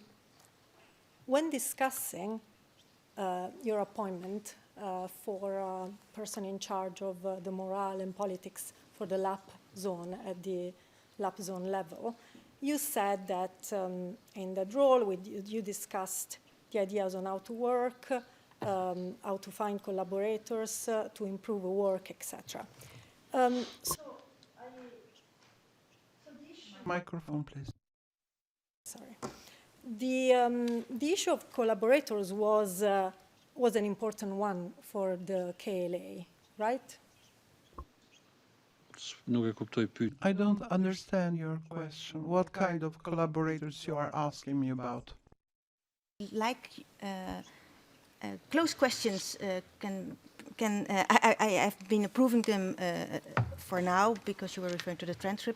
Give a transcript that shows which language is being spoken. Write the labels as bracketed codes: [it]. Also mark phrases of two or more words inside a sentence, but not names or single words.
[en] When discussing your appointment for a person in charge of the morale and politics for the LAP zone at the LAP zone level, you said that in that role you discussed the ideas on how to work, how to find collaborators, to improve work, etc. Microphone, please. Sorry. The issue of collaborators was an important one for the KLA, right? [sq] Nuk e kuptoj pyetjen. [en] I don't understand your question. What kind of collaborators you are asking me about? Like close questions I have been approving them for now because you were referring to the transcript.